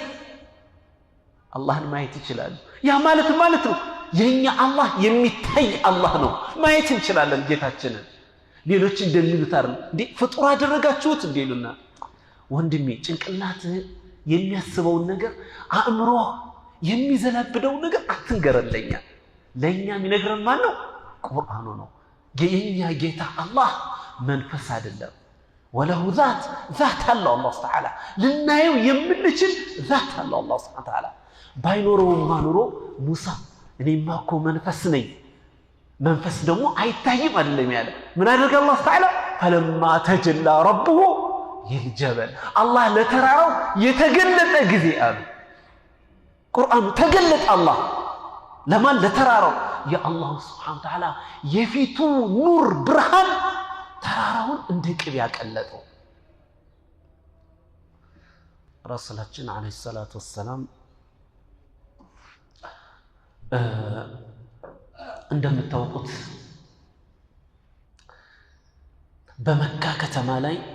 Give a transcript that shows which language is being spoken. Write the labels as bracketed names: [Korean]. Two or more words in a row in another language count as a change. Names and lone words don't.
[Amharic] አላህን ማየት ይችላሉ ያ ማለት ነው የኛ አላህ የሚታይ አላህ ነው ማየት እንችላለን ጌታችንን ሌሎች እንደሚሉት አይደል እንዴ ፍጡር አደረጋችሁት እንደሉና ወንድሜ ጭንቅላት የሚያስበውን ነገር አእምሮ የሚዘላብደው ነገር አትንገረለኛ ለኛ የሚነግረን ማን ነው ቁርአኑ ነው የኛ ጌታ አላህ መንፈስ አይደለም ወለው [Arabic] ذات الله الله [Amharic] تعالى ልናየው የምንችል [Arabic] ذات الله الله سبحانه وتعالى [Amharic] ባይኖረው ማኖሮ ሙሳ እኔማ እኮ መንፈስ ነኝ መንፈስ ደግሞ አይታይም አይደለም ያለ ምን አደረገ አላህ تعالى [Arabic] فلما تجلى ربه للجبل الله [Amharic] ለተራራው የተገለጠ ጊዜ አሉ ቁርአኑ ተገለጠ አላህ ለማን ለተራራው የአላህ [Arabic] سبحانه وتعالى [Amharic] የፊቱ ኑር ብርሃን ተራራውን እንደ ቅቤ ያቀለጠው ረሱላችን [Arabic] عليه الصلاة والسلام [Amharic] እንደምታውቁት በመካ ከተማ ላይ